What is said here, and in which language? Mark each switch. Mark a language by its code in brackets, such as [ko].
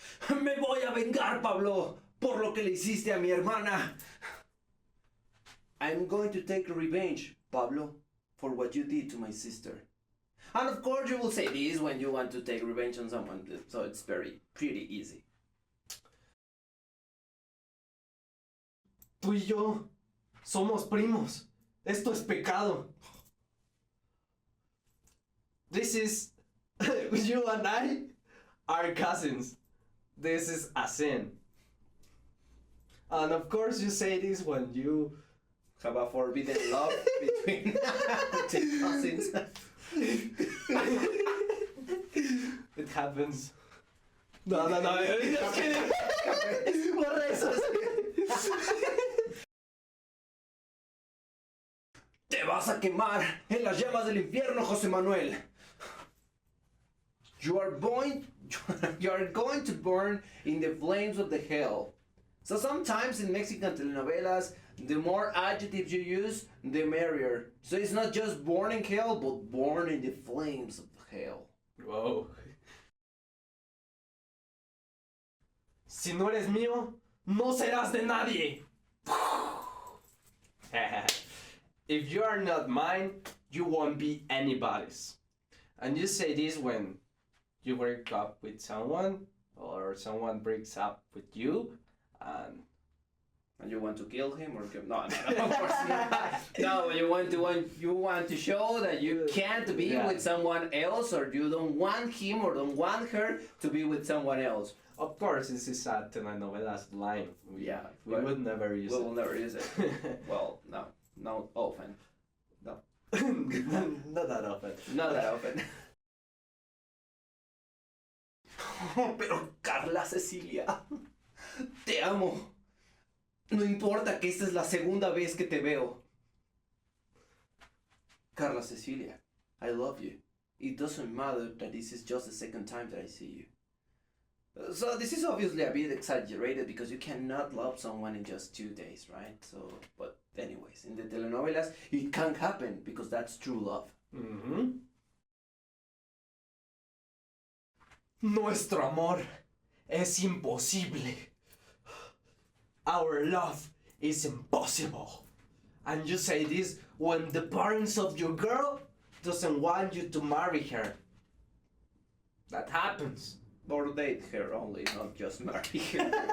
[es] Me voy a vengar, Pablo, por lo que le hiciste a mi hermana. [en] I'm going to take revenge, Pablo, for what you did to my sister. And of course you will say this when you want to take revenge on someone, so it's pretty easy. [es] Tú y yo somos primos. Esto es pecado. [en] This is you and I are cousins. This is a sin. And of course you say this when you Have a forbidden love between two cousins. it happens. No, just kidding. [es] Borra eso. Te vas a quemar en las llamas del infierno, José Manuel. [en] You are going to burn in the flames of the hell. So sometimes in Mexican telenovelas, the more adjectives you use, the merrier. So it's not just born in hell, but born in the flames of hell. Wow. [es] Si no eres mío, no serás de nadie. [en] If you are not mine, you won't be anybody's. And you say this when you break up with someone or someone breaks up with you And you want to kill him or kill? No, of course not. No, you want to show that you can't be with someone else, or you don't want him or don't want her to be with someone else. of course this is a telenovelas line. We but would never use we it. will never use it. Well, no often. No, Not that often. not that often. [es] Pero Carla Cecilia, te amo. No importa que esta es la segunda vez que te veo. [en] Carla Cecilia, I love you. It doesn't matter that this is just the second time that I see you. So this is obviously a bit exaggerated because you cannot love someone in just 2 days, right? So, but anyways, in the telenovelas, it can happen because that's true love. Mm-hmm. [es] Nuestro amor es imposible. [en] Our love is impossible. And you say this when the parents of your girl doesn't want you to marry her. That happens. Or date her only, not just marry her.